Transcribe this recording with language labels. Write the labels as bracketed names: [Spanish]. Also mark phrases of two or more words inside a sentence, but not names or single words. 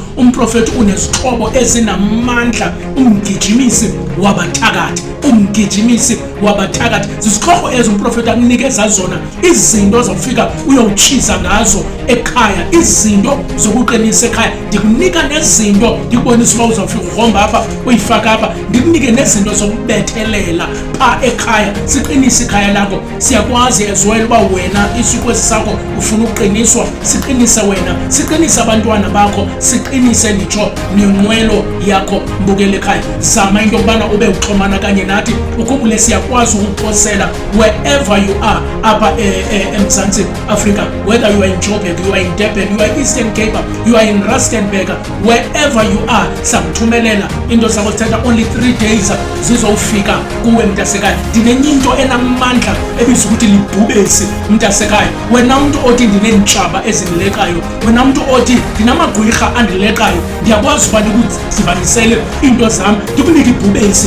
[Xhosa] Umprofeti unezixhobo ezinamandla, umgijimisi wabathakathi, zizixhobo ezo umprofeti akunikeza zona, izinto zofika uyowutshiza ngazo ekhaya, izinto zokuqinisa ekhaya. Ndikunika nezinto ndikubonisa uba uzawufika ugromba apha uyifaka apha, ndikunike nezinto zokubethelela pha ekhaya, siqinise ikhaya lakho. Siyakwazi [English] as well [Xhosa] uba wena isikwesi sakho ufuna uqiniswa, siqinise wena, siqinise abantwana bakho, siqinise nditsho nenqwelo yakho mbukele ekhaya. Zama into yokubana ube uxhomana kanye nathi, ukhumbule siyakwazi ukuphosela [English] wherever you are [Xhosa] apha eMzantsi Afrika, [English] whether you are in Joburg, you are in Durban, you are in Eastern Cape, you are in Rustenburg, wherever you are, [Xhosa] sakuthumelela into zakho zithatha only 3 days zizofika kuwe mntasekhaya. Ndinenye into enamandla ebizwa ukuthi libhubesi mntasekhaya. Wena mntu othi ndinentshaba ezindilekayo, wena mntu othi ndinamagwirha andilekayo, ndiyakwazi uba ndikuzibanisele into zam ndikunike ibhubesi.